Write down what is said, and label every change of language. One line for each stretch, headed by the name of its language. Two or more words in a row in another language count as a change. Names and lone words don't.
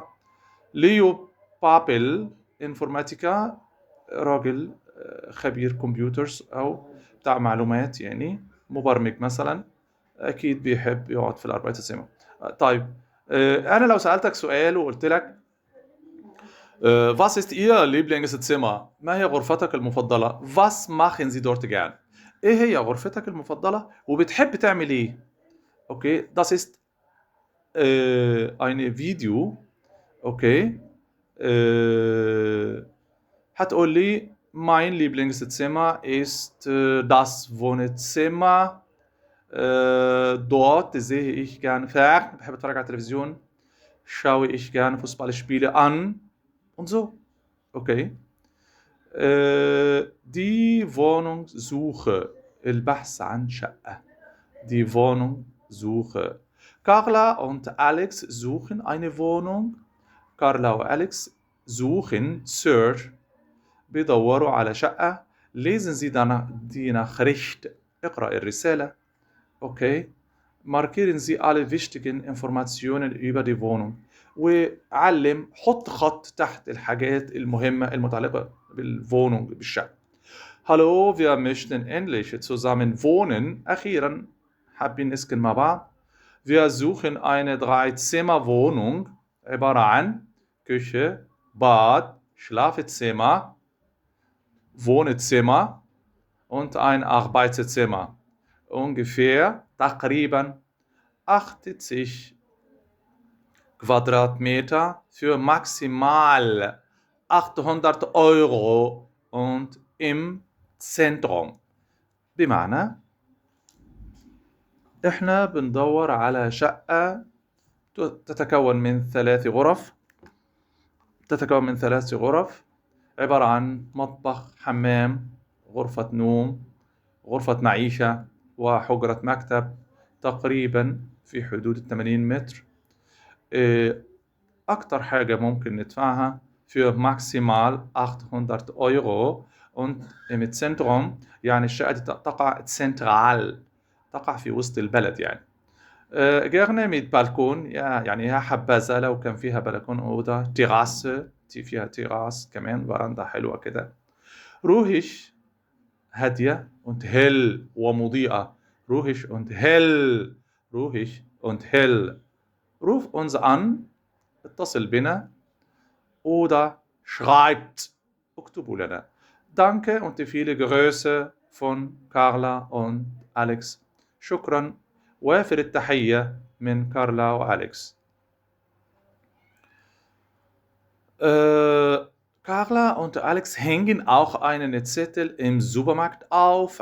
Arabic: ليو بابل انفورماتيكا راجل خبير كمبيوترز أو بتاع معلومات، يعني مبرمج مثلا أكيد بيحب يقعد في الأربايتسزimmer. طيب أنا لو سألتك سؤال وقلت لك
German: was ist Ihr Lieblingszimmer؟
Arabic: ما هي غرفتك المفضلة؟
German: was machen Sie dort gern؟
Arabic: إيه هي غرفتك المفضلة وبتحب تعمل إيه؟
German: Okay, das ist eine Video. Okay.
Arabic: هتقول لي
German: mein Lieblingszimmer ist das Wohnzimmer. Dort sehe ich gerne Fernsehen,
Arabic: بحب اتفرج على التلفزيون.
German: Schaue ich gerne Fußballspiele an und so. Okay. Die Wohnungssuche.
Arabic: البحث عن شقة.
German: Die Wohnungssuche. Carla und Alex suchen eine Wohnung. Carla وأليكس suchen search بيدوروا على شقة. lesen Sie die Nachricht.
Arabic: اقرأ الرسالة. Okay.
German: markieren Sie alle wichtigen Informationen über die Wohnung.
Arabic: وعلم حط خط تحت الحاجات المهمة المتعلقة بالwohnung بالشقة.
German: Hallo, wir möchten endlich zusammen wohnen.
Arabic: أخيرا حابين نسكن مع بعض.
German: Wir suchen eine 3-Zimmer-Wohnung
Arabic: عبارة عن
German: Küche, Bad, Schlafzimmer, Wohnzimmer und ein Arbeitszimmer. Ungefähr تقريبا 80 Quadratmeter für maximal 800 Euro und im Zentrum.
Arabic: بمعنى احنا بندور على شقة تتكون من 3 غرف. عبارة عن مطبخ، حمام، غرفة نوم، غرفة معيشة وحجرة مكتب، تقريبا في حدود 80 متر. أكتر حاجة ممكن ندفعها
German: für maximal 800 Euro und im Zentrum
Arabic: يعني الشقة دي تقع zentral، تقع في وسط البلد يعني.
German: gerne mit
Arabic: بالكون، يعني يا حبذا لو كان فيها بلكون أوضة، تيراسة فيها تيراس كمان، برندة حلوة كده.
German: ruhig هادية und hell ومضيئة. ruhig und hell. ruf uns an
Arabic: اتصل بنا.
German: oder schreibt
Arabic: اكتبوا لنا.
German: danke und viele Grüße von Carla und Alex.
Arabic: شكرا وافر التحية من كارلا وأليكس.
German: Carla und Alex hängen auch einen Zettel im Supermarkt auf.